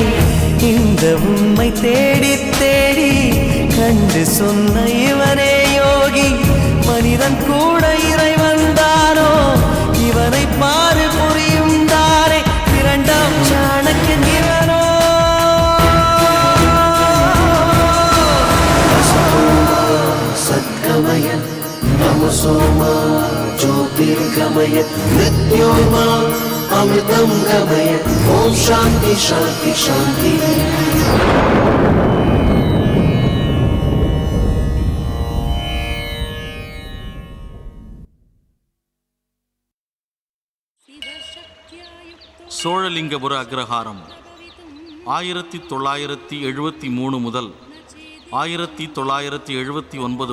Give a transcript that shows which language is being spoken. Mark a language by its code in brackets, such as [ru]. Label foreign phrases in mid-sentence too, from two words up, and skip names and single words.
[ta] இந்த உண்மை தேடி தேடி கண்டு சொன்ன இவனே யோகி. மனிதன் கூட இறைவன் தானோ, இவனை பாரு புரியும் தானே. இரண்டாம் சாணக்கியன் இவனோ. [sa] सद्गमय तमसोमा ज्योतिर्गमय मृत्योर्मा अमृतं गमय ओम शांति शांति शांति। [ta] சோழலிங்கபுர அக்ரஹாரம் 1973 முதல் 1979